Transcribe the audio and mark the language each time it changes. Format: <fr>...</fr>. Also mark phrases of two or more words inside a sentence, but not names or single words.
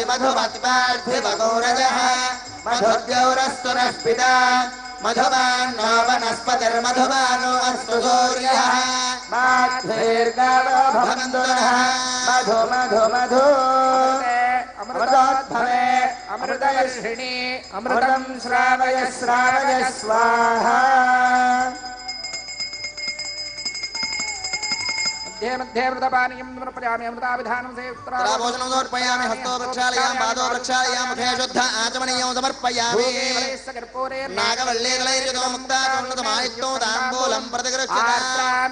<sa>మధుమత్పార్థివగౌరజః మధుద్యౌరస్తు నః పితా మధుమాన్నో వనస్పతిర్మధుమానో అస్తు సూర్యః మాధ్వేర్గావో భవంతు నః మధు మధు మధు అమృతోద్భవే అమృతవర్షిణి అమృతం శ్రావయ శ్రావయ స్వాహా. मध्ये मध्ये अमृतपानीयं समर्पयामि. अमृताभिधानं भोजनं समर्पयामि. हस्तो प्रक्षालयामि, पादो प्रक्षालयामि, मुखे शुद्ध आचमनीयं समर्पयामि. नागवल्लीदलैर्युतो मुक्ताचूर्णतमायुक्तो ताम्बूलं प्रतिगृह्यताम्.</sa>